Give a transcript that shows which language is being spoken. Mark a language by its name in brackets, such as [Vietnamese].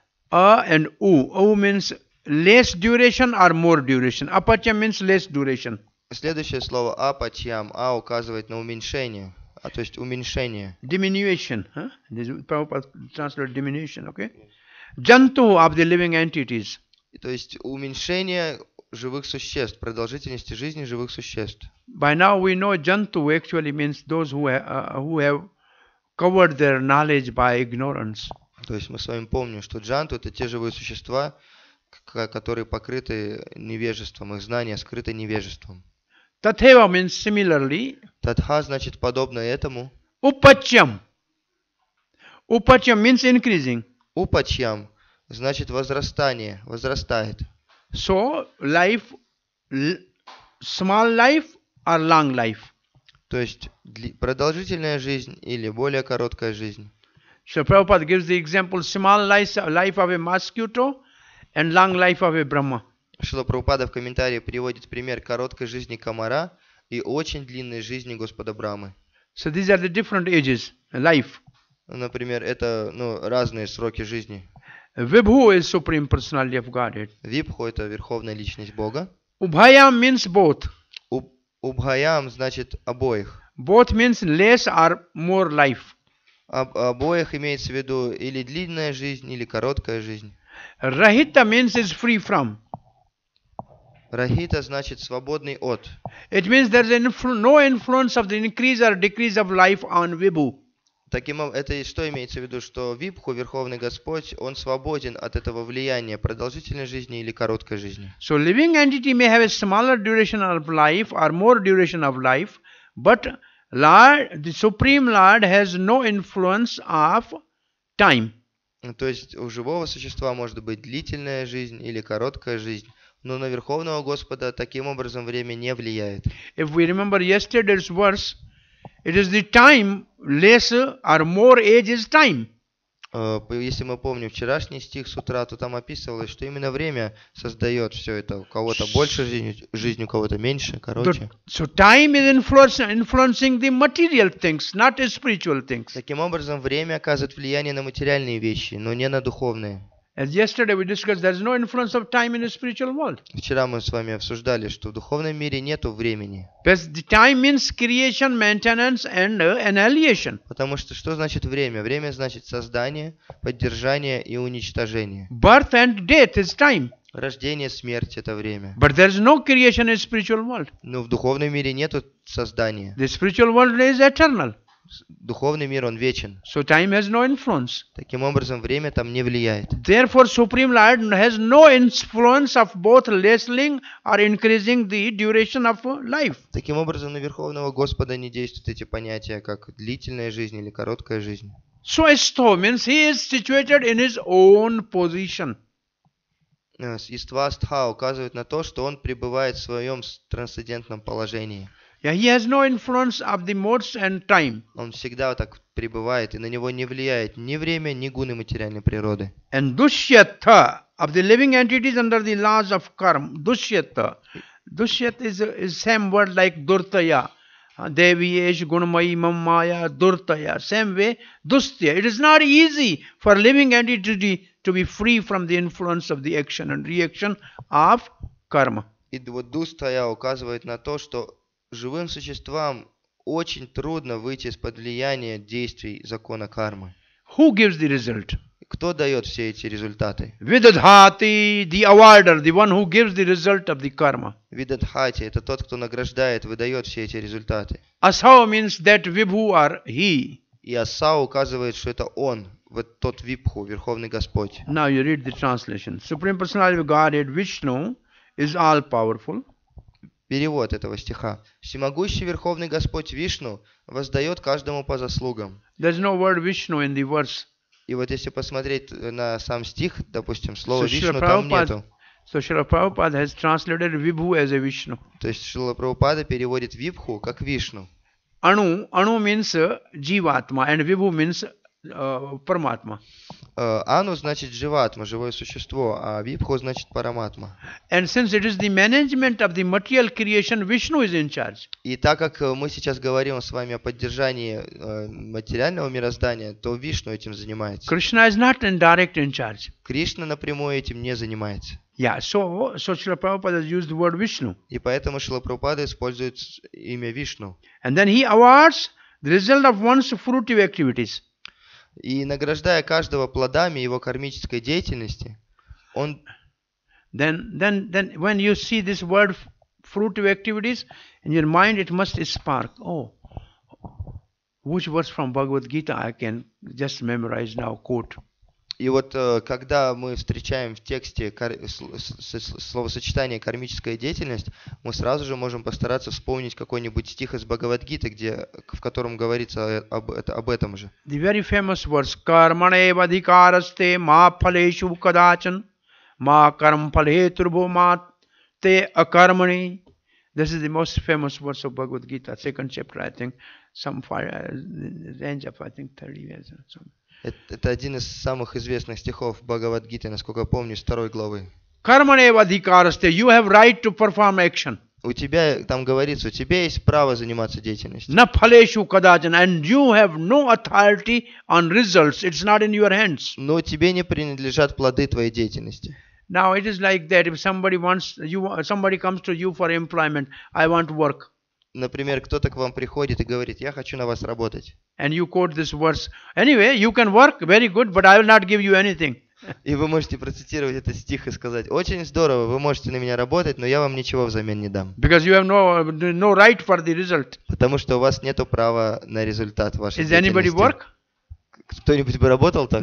[English] And u means less duration or more duration. Apachyam means less duration. [Russian] Следующее слово апачьям, указывает на уменьшение, то есть уменьшение. [English] Diminution. This is Prabhupada translate diminution, okay? Jantu of the living entities. [Russian] То есть уменьшение живых существ, продолжительности жизни живых существ. [English] By now we know Jantu actually means those who have covered their knowledge by ignorance. [Russian] То есть мы с вами помним, что джанту — это те живые существа, которые покрыты невежеством, их знания скрыты невежеством. [English] Tatheva means similarly. [Russian] Татха значит подобно этому. [English] Upachyam. Upachyam means increasing. [Russian] Упачьям значит возрастание, возрастает. [English] So life, small life or long life. [Russian] То есть продолжительная жизнь или более короткая жизнь. [English] So Prabhupada gives the example small life of a mosquito and long life of a Brahma. [Russian] Шрила Прабхупада в комментарии приводит пример короткой жизни комара и очень длинной жизни Господа Брамы. [English] So these are the different ages, life. [Russian] Например, это разные сроки жизни. [English] Vibhu is Supreme Personality of Godhead. [Russian] Вибху — это Верховная Личность Бога. [English] Ubhayam means both. [Russian] Убхаям значит обоих. [English] Both means less or more life. [Russian] Обоих имеется в виду или длинная жизнь, или короткая жизнь. [English] Rahita means is free from. [Russian] Рахита значит свободный от. [English] It means there is no influence of the increase or decrease of life on Vibhu. [Russian] Это что имеется в виду? Что Вибху, Верховный Господь, он свободен от этого влияния продолжительной жизни или короткой жизни. [English] So living entity may have a smaller duration of life or more duration of life, but Lord, the Supreme Lord has no influence of time. [Russian] То есть у живого существа может быть длительная жизнь или короткая жизнь, но на Верховного Господа таким образом время не влияет. [English] If we remember yesterday's verse, it is the time, less or more age is time. [Russian] Если мы помним вчерашний стих с утра, то там описывалось, что именно время создает все это. У кого-то больше жизнь, у кого-то меньше, короче. [English] So time is influencing the material things, not the spiritual things. [Russian] Таким образом, время оказывает влияние на материальные вещи, но не на духовные. [English] As yesterday we discussed, there is no influence of time in the spiritual world. [Russian] Вчера мы с вами обсуждали, что в духовном мире нету времени. [English] Because the time means creation, maintenance and annihilation. [Russian] Потому что значит время? Время значит создание, поддержание и уничтожение. [English] Birth and death is time. [Russian] Рождение, смерть — это время. [English] But there is no creation in the spiritual world. [Russian] Но в духовном мире нету создания. [English] The spiritual world is eternal. [Russian] Духовный мир, он вечен. [English] So time has no influence. [Russian] Таким образом, время там не влияет. [English] Therefore, Supreme Lord has no influence of both lessening or increasing the duration of life. [Russian] Таким образом, на Верховного Господа не действуют эти понятия, как длительная жизнь или короткая жизнь. [English] Swasto means he is situated in his own position. [Russian] Иствастха указывает на то, что он пребывает в своем трансцендентном положении. [English] Yeah, he has no influence of the modes and time. [Russian] Он всегда вот так пребывает, и на него не влияет ни время, ни гуны материальной природы. [English] And dushyata of the living entities under the laws of karma. Dushyata. Dushyat is same word like durtaya. [Sanskrit] Devi esh gunamayi mamaya durtaya. [English] Same way, dustya. It is not easy for living entity to be free from the influence of the action and reaction of karma. [Russian] И вот дустая указывает на то, что живым существам очень трудно выйти из-под влияния действий закона кармы. [English] Who gives the result? [Russian] Кто дает все эти результаты? [English] Vidadhati, the awarder, the one who gives the result of the karma. [Russian] Видадхати – это тот, кто награждает, выдает все эти результаты. [English] Asau means that Vibhu or he. [Russian] И Асау указывает, что это он, вот тот Вибху, Верховный Господь. [English] Now you read the translation. Supreme Personality of Godhead, Vishnu, is all powerful. [Russian] Перевод этого стиха. Всемогущий Верховный Господь Вишну воздает каждому по заслугам. [English] There's no word Vishnu in the verse. [Russian] И вот если посмотреть на сам стих, допустим, слово [English] So [Russian] Вишну там нету. [English] Srila Prabhupada has translated Vibhu as a Vishnu. [Russian] То есть Шрила Прабхупада переводит Вибху как Вишну. [English] Anu means Jivatma and Vibhu means Paramatma. [Russian] Ану значит Дживатма, живое существо, а Вибху значит Параматма. [English] And since it is the management of the material creation, Vishnu is in charge. [Russian] И так как мы сейчас говорим с вами о поддержании материального мироздания, то Вишну этим занимается. [English] Krishna is not direct in charge. [Russian] Кришна напрямую этим не занимается. [English] Yeah, so Srila Prabhupada has used the word Vishnu. [Russian] И поэтому Шрила Прабхупада использует имя Вишну. [English] And then he awards the result of one's fruitive activities. [Russian] И награждая каждого плодами его кармической деятельности, он... [English] Then when you see this word fruitive activities, in your mind it must spark. Oh, which verse from Bhagavad Gita I can just memorize now, quote. [Russian] И вот когда мы встречаем в тексте словосочетание «кармическая деятельность», мы сразу же можем постараться вспомнить какой-нибудь стих из Бхагавад-гиты, в котором говорится об этом же. [English] The very famous verse, [Sanskrit] karmanev adhikaraste ma phaleshu kadachan ma karam phaleturbo ma te akarmani. [English] This is the most famous verse of Bhagavad Gita, second chapter, I think, some range of, I think, 30 years or something. [Russian] Это один из самых известных стихов Бхагавад-гиты, насколько помню, с 2 главы. [Sanskrit] Karmanev adhikaraste, [English] you have right to perform action. [Russian] У тебя, там говорится, у тебя есть право заниматься деятельностью. [Sanskrit] Na phaleshu kadachan, [English] and you have no authority on results. It's not in your hands. [Russian] Но тебе не принадлежат плоды твоей деятельности. [English] Now it is like that. If somebody comes to you for employment, I want to work. [Russian] Например, кто-то к вам приходит и говорит, я хочу на вас работать. [English] And you quote this verse. Anyway, you can work, very good, but I will not give you anything. [Russian] И вы можете процитировать этот стих и сказать, очень здорово, вы можете на меня работать, но я вам ничего взамен не дам. [English] Because you have no right for the result. [Russian] Потому что у вас нет права на результат вашей деятельности. [English] Is anybody work? [Russian] Кто-нибудь бы работал так?